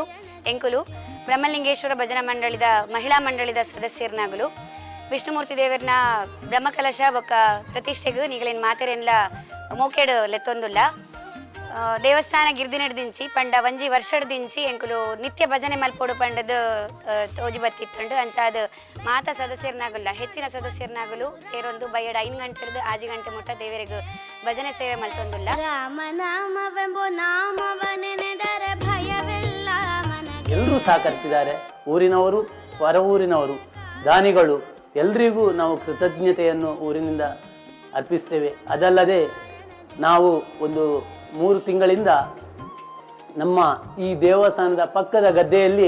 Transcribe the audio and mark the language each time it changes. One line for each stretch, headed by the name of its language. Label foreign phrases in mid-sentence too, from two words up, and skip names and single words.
Tulu: ಎಂಕುಲು ಬ್ರಹ್ಮಲಿಂಗೇಶ್ವರ ಭಜನಾ ಮಂಡಳಿದ ಮಹಿಳಾ ಮಂಡಳಿದ ಸದಸ್ಯರನಾಗಲು ವಿಷ್ಣುಮೂರ್ತಿ ದೇವರನ ಬ್ರಹ್ಮಕಲಶ ಬೊಕ್ಕ ಪ್ರತಿಷ್ಠೆಗೂ ನೀಗಳಿನ ಮಾತೆರೆನ್ಲ ಮೋಕೆಡ್ ಲೆತ್ತೊಂದುಲ್ಲ. ದೇವಸ್ಥಾನ ಗಿರ್ದಿನಡ್ದಿಂಚಿ ಪಂಡ ಒಂಜಿ ವರ್ಷಡ್ದಿಂಚಿ ಎಂಕುಲು ನಿತ್ಯ ಭಜನೆ ಮಲ್ಪೋಡು ಪಂಡದ ತೋಜಿ ಬತ್ತಿತ್ತುಂಡು ಅಂಚಾದ ಮಾತ ಸದಸ್ಯರನಾಗಲ್ಲ ಹೆಚ್ಚಿನ ಸದಸ್ಯರನಾಗಲು ಸೇರೊಂದು ಬಯ್ಯಡ 5 ಗಂಟೆ ಹಿಡಿದು 6 ಗಂಟೆ ಮುಟ್ಟ ದೇವರಿಗೆ ಭಜನೆ ಸೇವೆ ಮಲ್ತೊಂದುಲ್ಲ.
Kannada: ಎಲ್ಲರೂ ಸಹಕರಿಸಿದ್ದಾರೆ. ಊರಿನವರು, ಹೊರ ಊರಿನವರು, ದಾನಿಗಳು ಎಲ್ರಿಗೂ ನಾವು ಕೃತಜ್ಞತೆಯನ್ನು ಊರಿನಿಂದ ಅರ್ಪಿಸ್ತೇವೆ. ಅದಲ್ಲದೆ ನಾವು ಒಂದು 3 ತಿಂಗಳಿಂದ ನಮ್ಮ ಈ ದೇವಸ್ಥಾನದ ಪಕ್ಕದ ಗದ್ದೆಯಲ್ಲಿ